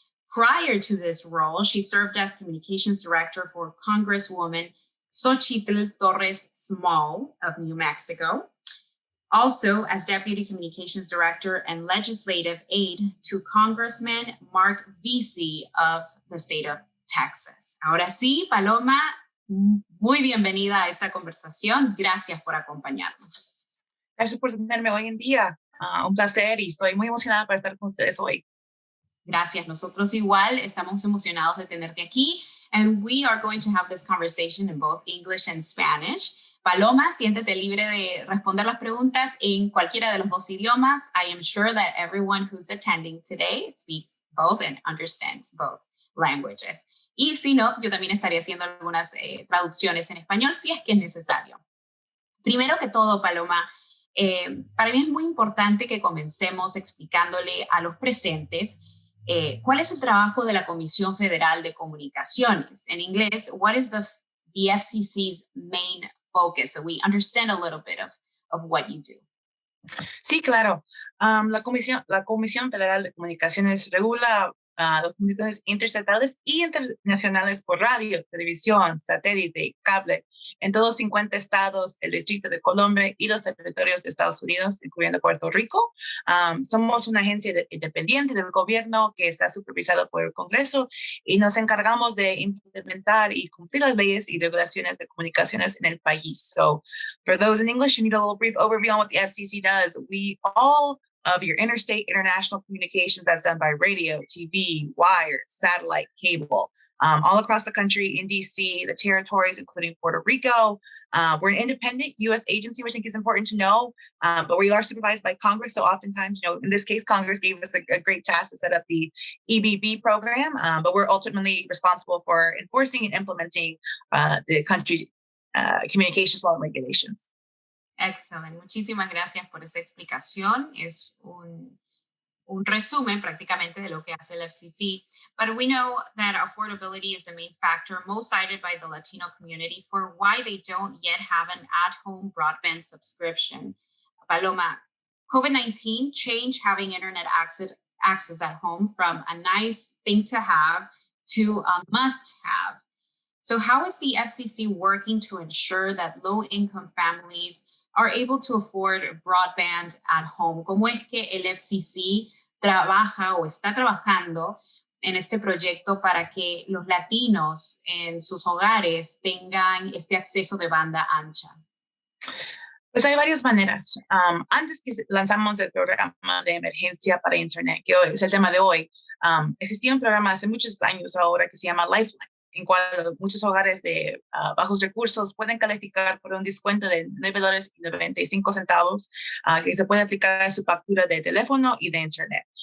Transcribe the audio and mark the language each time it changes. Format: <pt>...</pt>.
<en>Prior to this role, she served as communications director for Congresswoman Xochitl Torres Small of New Mexico, also as deputy communications director and legislative aide to Congressman Mark Vesey of the state of Texas.</en> <es>Ahora sí, Paloma, muy bienvenida a esta conversación. Gracias por acompañarnos. Gracias por tenerme hoy en día. Un placer y estoy muy emocionada para estar con ustedes hoy. Gracias, nosotros igual estamos emocionados de tenerte aquí.</es> <en>And we are going to have this conversation in both English and Spanish.</en> <es>Paloma, siéntete libre de responder las preguntas en cualquiera de los dos idiomas.</es> <en>I am sure that everyone who's attending today speaks both and understands both languages.</en> <es>Y si no, yo también estaré haciendo algunas traducciones en español si es que es necesario. Primero que todo, Paloma, para mí es muy importante que comencemos explicándole a los presentes cuál es el trabajo de la Comisión Federal de Comunicaciones. En inglés,</es> <en>what is the FCC's main focus? So we understand a little bit of what you do.</en> <es>Sí, claro. La Comisión Federal de Comunicaciones regula las comunicaciones interestatales y internacionales por radio, televisión, satélite, cable, en todos 50 estados, el Distrito de Colombia y los territorios de Estados Unidos, incluyendo Puerto Rico. Somos una agencia independiente del gobierno que está supervisado por el Congreso y nos encargamos de implementar y cumplir las leyes y regulaciones de comunicaciones en el país.</es> <en>So, for those in English, you need a little brief overview on what the FCC does. We all of your interstate international communications that's done by radio, TV, wire, satellite, cable, all across the country in DC, the territories, including Puerto Rico. We're an independent U.S. agency, which I think is important to know, but we are supervised by Congress. So oftentimes, in this case, Congress gave us a great task to set up the EBB program, but we're ultimately responsible for enforcing and implementing the country's communications law and regulations.</en> <es>Excelente. Muchísimas gracias por esa explicación. Es un resumen prácticamente de lo que hace el FCC.</es> <en>But we know that affordability is the main factor most cited by the Latino community for why they don't yet have an at-home broadband subscription. Paloma, COVID-19 changed having internet access at home from a nice thing to have to a must-have. So how is the FCC working to ensure that low-income families are able to afford broadband at home?</en> <es>¿Cómo es que el FCC trabaja o está trabajando en este proyecto para que los latinos en sus hogares tengan este acceso de banda ancha? Pues hay varias maneras. Antes que lanzamos el programa de emergencia para Internet, que es el tema de hoy, existía un programa hace muchos años ahora que se llama Lifeline, en cual muchos hogares de bajos recursos pueden calificar por un descuento de $9.95 que se puede aplicar a su factura de teléfono y de Internet.</es>